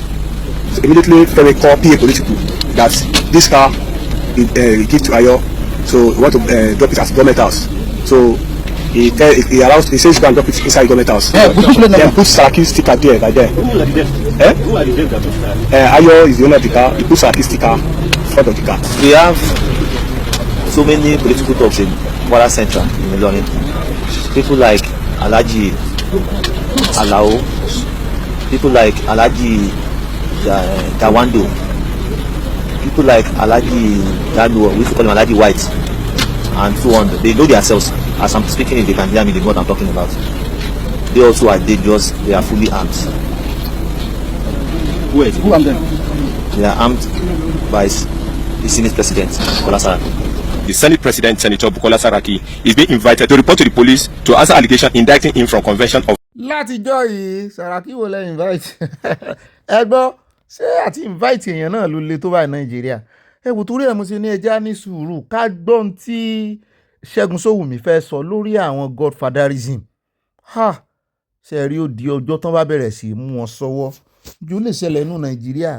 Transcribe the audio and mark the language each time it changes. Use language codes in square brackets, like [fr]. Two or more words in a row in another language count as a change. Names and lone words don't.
[en] So immediately Femi called PA political that this car give to Ayo, so he want to drop it at government house. So he says go and drop it inside government house. Then put Saraki's sticker there, right there. Who are the devs that put that? Ayo is the owner of the car. He put Saraki's sticker in front of the car. We have so many political talks in Kwara Central in Ilorin. People like Alhaji Alao, people like Alhaji Dawando, people like Alhaji Daluo, we used to call him Alhaji White, and so on. They know themselves. As I'm speaking, if they can hear me, they know what I'm talking about. They also are dangerous. They are fully armed. Wait, who armed them? They are armed by the Senate President, Bukola Saraki. The Senate President, Senator Bukola Saraki, is being invited to report to the police to answer allegations indicting him from convention of... [yo] látijọ́ yìí Saraki wo lẹ́ invite ẹ gbọ́ ṣé àti invite èèyàn náà ló le tó báyìí Nàìjíríà ẹ wò torí ẹ̀ mo ṣe ní ẹja ní sùúrù ká gbọ́n tí Fusengbuwa fẹ́ sọ lórí àwọn godfatherism ṣe rí ó di ọjọ́ tán bá bẹ̀rẹ̀ sí mú wọn sọ́wọ́ ju lè ṣẹlẹ̀ nínú Nàìjíríà